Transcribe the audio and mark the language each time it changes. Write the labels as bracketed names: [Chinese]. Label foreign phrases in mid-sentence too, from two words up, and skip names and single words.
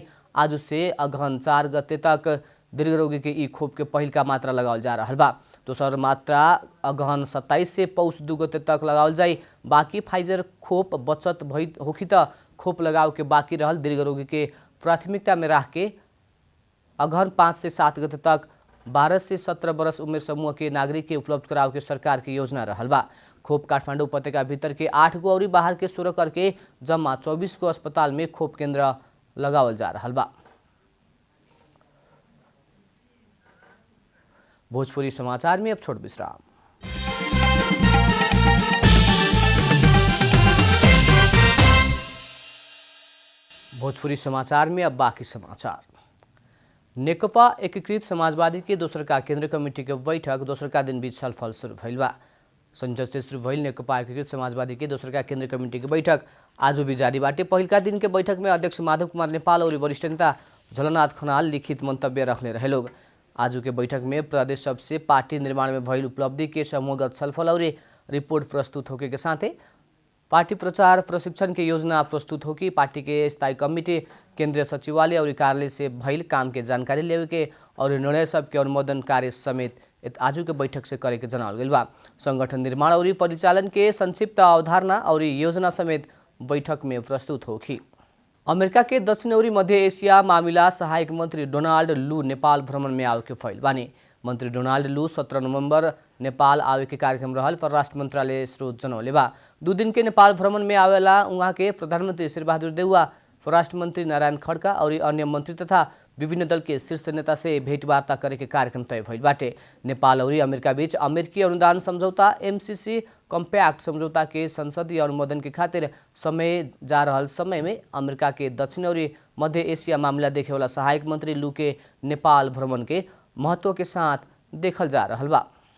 [Bhojpuri] आज से अगहन 4 गते तक दीर्घ रोगी के ई खोप के पहिल का मात्रा लगावल जा रहा बा। दोसर मात्रा अगहन 27 से पौष 2 गते तक लगावल जाई। बाकी फाइजर खोप बचत भई होखी त खोप लगाव के बाकी रहल दीर्घ रोगी के प्राथमिकता में रह के अगहन 5 से 7 गते तक 12 से 17 वर्ष उमेर समूह के नागरिक के उपलब्ध कराव के सरकार की योजना रहल बा। खोप काठमाडौँ उपत्यका भीतर के 8 गो और बाहर के 16 करके जम्मा 24 गो अस्पताल में खोप केंद्र लगावल जा रहल बा। भोजपुरी समाचार में अब छोट विश्राम। भोजपुरी समाचार में अब बाकी समाचार। नेकपा एकीकृत समाजवादी के दोसर का केंद्र कमेटी के बैठक दोसर का दिन बीच छलफल शुरू भइल बा। संसद से शुरू भइल नेकपा एकीकृत समाजवादी के दोसर का केंद्र कमेटी के बैठक आज भी जारी बाटे। पहिलका दिन के बैठक में अध्यक्ष माधव कुमार नेपाल और वरिष्ठ नेता झलनाथ खनाल लिखित मंतव्य रखले रहे लोग। आज के बैठक में प्रदेश सबसे पार्टी निर्माण में भइल उपलब्धि के समूहगत छलफल और रिपोर्ट प्रस्तुत होके के साथे पार्टी प्रचार प्रशिक्षण के योजना प्रस्तुत हो कि पार्टी के स्थायी कमिटी केंद्रीय सचिवालय और कार्यालय से भइल काम के जानकारी लेवे के और निर्णय सब के अनुमोदन कार्य समेत आज के बैठक से करे के जनावल गइल बा। संगठन निर्माण और परिचालन के संक्षिप्त अवधारणा और योजना समेत बैठक में प्रस्तुत होखी। अमेरिका के दक्षिण और मध्य एशिया मामिला सहायक मंत्री डोनाल्ड लू नेपाल भ्रमण में आवे के फैल बानी। मंत्री डोनाल्ड लू 17 नवंबर नेपाल आवे के कार्यक्रम रहल परराष्ट्र मंत्रालय स्रोत जनौले बा। 2 दिन के नेपाल भ्रमण में आवेला उहाँ के प्रधानमंत्री शेरबहादुर देउवा परराष्ट्र मंत्री नारायण खड्का और अन्य मंत्री तथा विभिन्न दल के शीर्ष नेता से भेंटवार्ता करे के कार्यक्रम तय भइल बाटे। नेपाल और अमेरिका बीच अमेरिकी अनुदान समझौता एमसीसी कम्पैक्ट समझौता के संसदीय अनुमोदन के खातिर समय जा रहल समय में अमेरिका के दक्षिण और मध्य एशिया मामला देखे वाला सहायक मंत्री लू के नेपाल भ्रमण के महत्व के साथ देखल जा रहल बा।